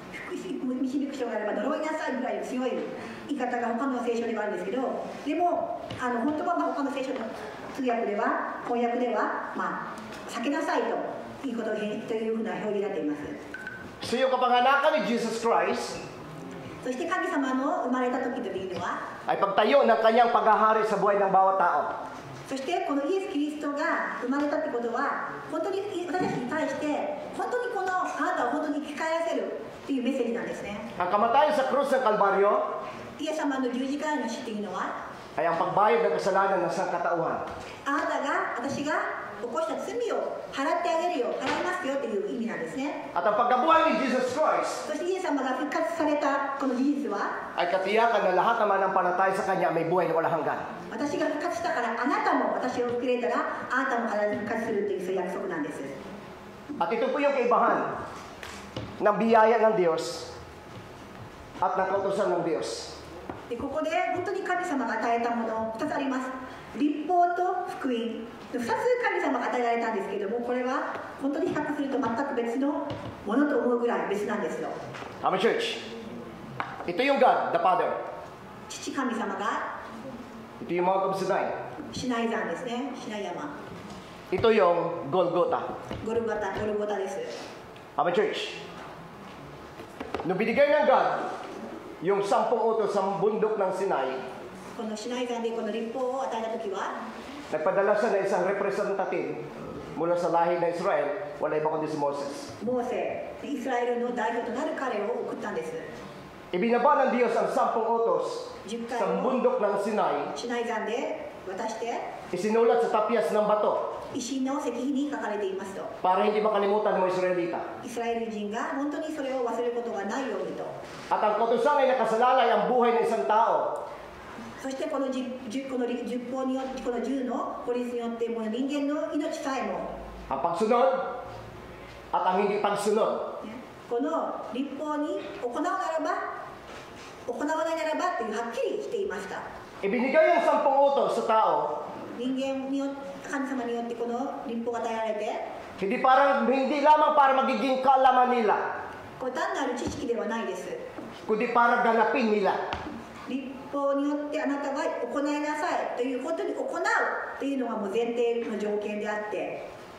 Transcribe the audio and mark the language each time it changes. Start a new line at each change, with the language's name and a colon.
Japanese: 導く書があれば呪いなさいぐらい強い言い方が他の聖書ではあるんですけど、でも本当は他の聖書の通訳では翻訳では避けなさいということというふうな表現になっています。
Filipino: So yung kapanganakan ni Jesus Christ
Japanese: そして神様の生まれた時というのは
Filipino: ay pagtayo ng kanyang paghahari sa buhay ng bawat tao.
Japanese: そしてこのイエス・キリストが生まれたってことは本当に私たちに対して本当にこのあなたを本当に生き返らせるっていうメッセージなんですね。
Filipino: Ang kamatayan sa krus ng Kalbaryo
Japanese: イエス様の十字架の死っていうのは
Filipino: ay ang pagbayad ng kasalanan ng sangkatauhan.
Japanese: あなたが私が起こした罪を払ってあげるよ、払いますよという意味なんですね。
Filipino: At ang pagkabuhay ni Jesus Christ
Japanese: そしてイエス様が復活されたこの事実は
Filipino: ay katiyakan na lahat ng manampalataya sa Kanya may buhay na walang hanggan.
Japanese: 私が復活したからあなたも私を受け入れたらあなたも必ず復活するというそういう約束なんです。
Filipino: At ito po yung kaibahan ng biyaya ng Diyos at ng kautusan ng Diyos.
Japanese: でここで本当に神様が与えたもの2つあります。律法と福音。 2つ神様が与えられたんですけども、これは本当に比較すると全く別のものと思うぐらい別なんですよ。
English: Amen, church.
Filipino: Ito yung God, the Father.
Japanese: 父神様が
Filipino: Ito yung Mount of Sinai.
Japanese: シナイ山ですね。シナイ山。
Filipino: Ito yung Golgotha.
Japanese: ゴルゴタです。
English: Amen, church.
Filipino: Nung binigay ng God yung 10 utos sa bundok ng Sinai,
Japanese: このシナイ山でこの律法を与えた時は
Filipino: nagpadala siya na isang representative mula sa lahi ng Israel, wala iba kundi si Moses.
Japanese: モーセ、イスラエルの代表となる彼を送ったんです。
Filipino: Ibinaba ng Diyos ang 10 utos sa bundok ng Sinai,
Japanese: シナイ山で渡して
Filipino: isinulat sa tapyas ng bato
Japanese: 石の石碑に書かれていますと。
Filipino: para hindi makalimutan ng mga Israelita.
Japanese: イスラエル人が本当にそれを忘れることがないようにと。
Filipino: At ang kautusan ay nakasalalay ang buhay ng isang tao.
Japanese: そしてこの十法によってこの10の法律によってもう人間の命さえも
Filipino: Ang pagsunod at ang hindi pagsunod.
Japanese: この律法に行うならば行わないならばというはっきりしていました。
Filipino: Ibinigay ang 10 utos sa tao,
Japanese: 人間によって神様によってこの律法が与えられて
Filipino: hindi lamang para magiging kaalaman nila,
Japanese: これ単なる知識ではないです。
Filipino: kundi para ganapin nila.
Japanese: 律法によってあなたが行いなさいという本当に行うというのがもう前提の条件であって